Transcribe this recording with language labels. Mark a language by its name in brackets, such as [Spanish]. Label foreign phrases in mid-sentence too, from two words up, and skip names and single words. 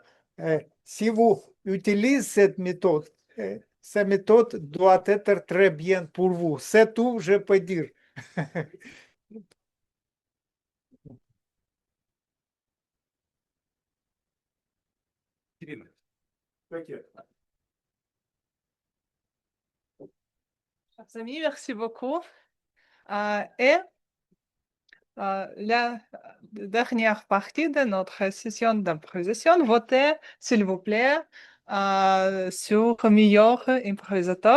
[French] Si vous utilisez cette méthode doit être très bien pour vous. C'est tout, je peux dire. [Russian] Ирина, как я? [French] Chers amis, merci beaucoup. Et la dernière partie de notre session d'improvisation, votez, s'il vous plaît, sur meilleur improvisateur.